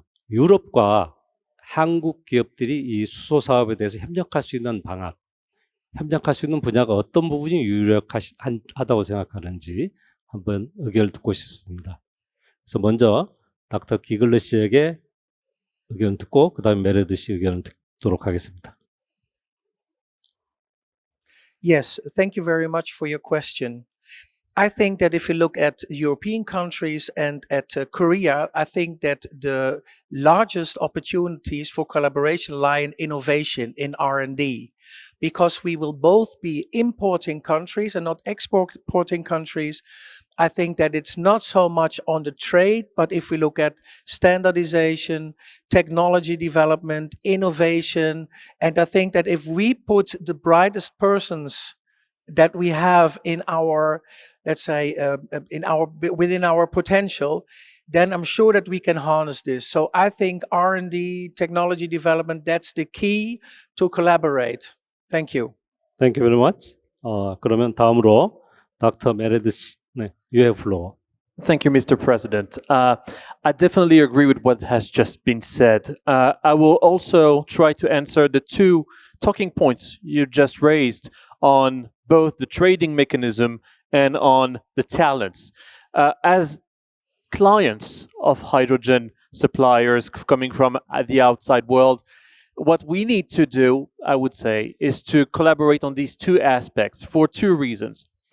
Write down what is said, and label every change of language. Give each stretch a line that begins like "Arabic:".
Korean: 유럽과 한국 기업들이 이 수소 사업에 대해서 협력할 수 있는 방안, 협력할 수 있는 분야가 어떤 부분이 유력하다고 생각하는지 한번 의견을 듣고 싶습니다. 그래서 먼저 닥터 기글러 씨에게 의견 듣고 그 다음에 메레드 씨 의견을 듣도록 하겠습니다.
English: Yes, thank you very much for your question. I think that if you look at European countries and at Korea, I think that the largest opportunities for collaboration lie in innovation, in R&D, because we will both be importing countries and not exporting countries. I think that it's not so much on the trade, but if we look at standardization, technology development, innovation, and I think that if we put the brightest persons that we have in our, let's say, within our potential, then I'm sure that we can harness this. So I think R&D, technology development, that's the key to collaborate. Thank you. Thank you very much.
Korean: 그러면 다음으로 닥터 메레드 씨, 네,
English: you have floor. Thank you, Mr. President. I definitely agree with what has just been said. I will also try to answer the two talking points you just raised on both the trading mechanism and on the talents. As clients of hydrogen suppliers coming from the outside world, what we need to do, I would say, is to collaborate on these two aspects for two reasons.